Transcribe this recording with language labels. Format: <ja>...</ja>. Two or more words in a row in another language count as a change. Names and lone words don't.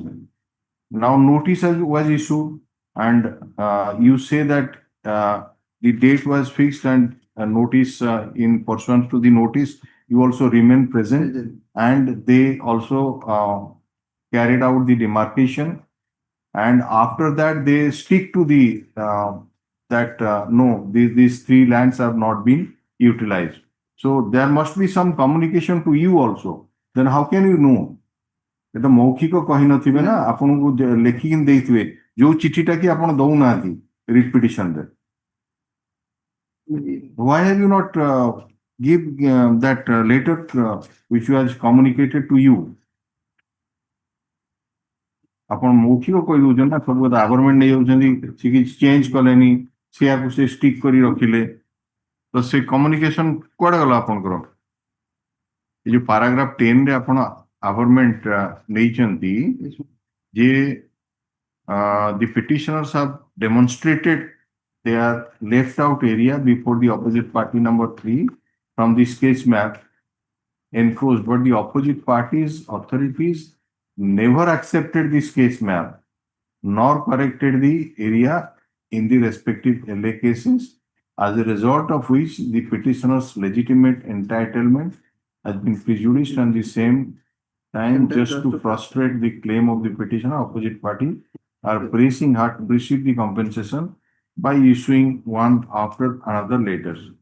<en>Now notice was issued and you say that the date was fixed and notice in pursuant to the notice, you also remain present and they also carried out the demarcation. And after that, they stick to the no, these 3 lands have not been utilized. So there must be some communication to you also. Then how can you know?</en> <or>এটা মৌখিକ କହିନଥିବେ ନା ଆପଣଙ୍କୁ ଲେଖିକି ଦେଇଥିବେ ଯୋଉ ଚିଠିଟା କି ଆପଣ ଦଉନାହାନ୍ତି ରିଟ୍ ପିଟିସନରେ</or> <en>why have you not give that letter which was communicated to you?</en> <or>ଆପଣ ମୌଖିକ କହିଦଉଛନ୍ତି ନା ସବୁ କଥା ଗଭର୍ଣ୍ଣମେଣ୍ଟ ନେଇଯାଉଛନ୍ତି ସେ କିଛି ଚେଞ୍ଜ କଲେନି ସେଆକୁ ସେ ଷ୍ଟିକ୍ କରି ରଖିଲେ ତ ସେ କମ୍ୟୁନିକେସନ କୁଆଡେ ଗଲା ଆପଣଙ୍କର ଏ ଯୋଉ ପାରାଗ୍ରାଫ 10 ରେ ଆପଣ ଆଭରମେଣ୍ଟ ନେଇଛନ୍ତି ଯେ</or> <en>the petitioners have demonstrated their left out area before the opposite party number 3 from this case map enclosed, but the opposite party's authorities never accepted this case map nor corrected the area in the respective LA cases, as a result of which the petitioner's legitimate entitlement has been prejudiced, and the same time just to frustrate the claim of the petitioner, opposite party are pressing hard to receive the compensation by issuing one after another letters.</en>